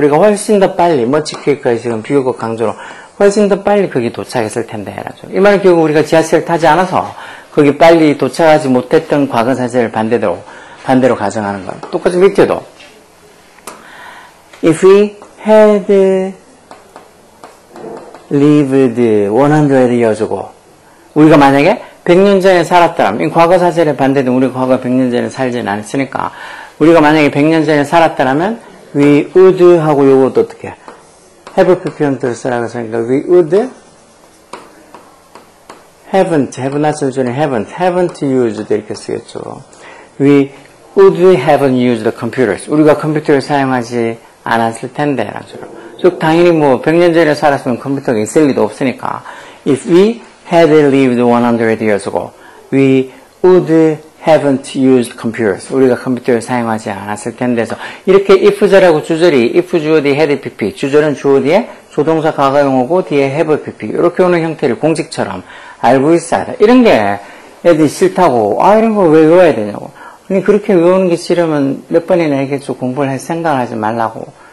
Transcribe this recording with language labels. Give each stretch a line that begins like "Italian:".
Korean: 우리가 훨씬 더 빨리 much quicker 지금 비교급 강조로 훨씬 더 빨리 거기 도착했을 텐데. 이 말은 결국 우리가 지하철을 타지 않아서 거기 빨리 도착하지 못했던 과거 사실을 반대로 가정하는 거예요. 똑같이 밑에도
English: If we had lived 100 years ago.
Korean: 우리가 만약에 100년 전에 살았더라면, 이 과거 사실에 반대된 우리가 과거 100년 전에 살지는 않았으니까, 우리가 만약에 100년 전에 살았더라면, we would 하고 요것도 어떻게 have pp 형태로 쓰라고 했으니까, we would have not을 전에 haven't used 이렇게 쓰겠죠.
English: We would haven't used the computers.
Korean: 우리가 컴퓨터를 사용하지 않았을 텐데, 라는 소리로. 즉 당연히 뭐 100년 전에 살았으면 컴퓨터가 있을 리도 없으니까
English: if we had lived 100 years ago we would haven't used computers.
Korean: 우리가 컴퓨터를 사용하지 않았을 텐데서 이렇게 if절하고 주절이 if 주어 뒤에 had pp, 주절은 주어 뒤에 조동사 과거형이고 뒤에 have pp 이렇게 오는 형태를 공식처럼 알고 있어야 돼. 이런 게 애들이 싫다고 이런 거 왜 외워야 되냐고. 아니 그렇게 외우는 게 싫으면 몇 번이나 얘기했죠. 공부를 할 생각을 하지 말라고.